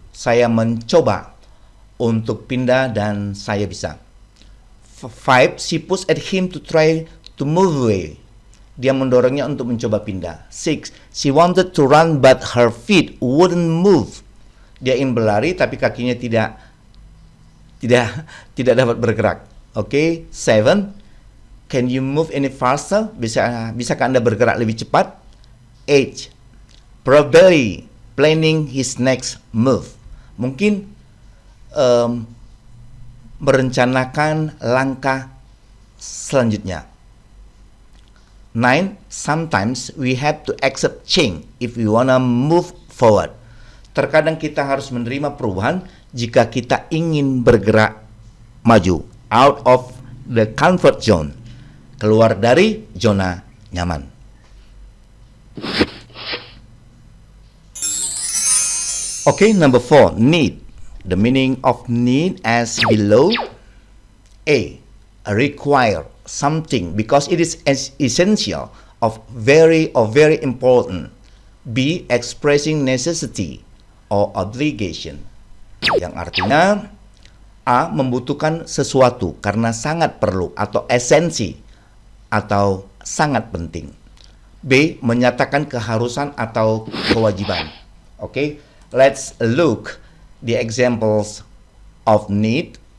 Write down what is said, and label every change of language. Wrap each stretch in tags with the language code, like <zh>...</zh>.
<id>Saya mencoba untuk pindah dan saya bisa. 5.</id> <en>She pushed at him to try to move away.</en> <id>Dia mendorongnya untuk mencoba pindah. 6.</id> <en>She wanted to run but her feet wouldn't move.</en> <id>Dia ingin berlari tapi kakinya tidak dapat bergerak.</id> <en>Okay, 7. Can you move any faster?</en> <id>Bisakah Anda bergerak lebih cepat? 8.</id> <en>Probably planning his next move.</en> <id>Mungkin merencanakan langkah selanjutnya. 9.</id> <en>Sometimes we have to accept change if we wanna move forward.</en> <id>Terkadang kita harus menerima perubahan jika kita ingin bergerak maju,</id> <en>out of the comfort zone,</en> <id>keluar dari zona nyaman.</id> <en>Okay, number 4, need. The meaning of need as below. A. Require something because it is essential of very important. B. Expressing necessity or obligation.</en> <id>Yang artinya A. Membutuhkan sesuatu karena sangat perlu atau esensi atau sangat penting. B. Menyatakan keharusan atau kewajiban.</id> <en>Okay, let's look the examples of need.</en>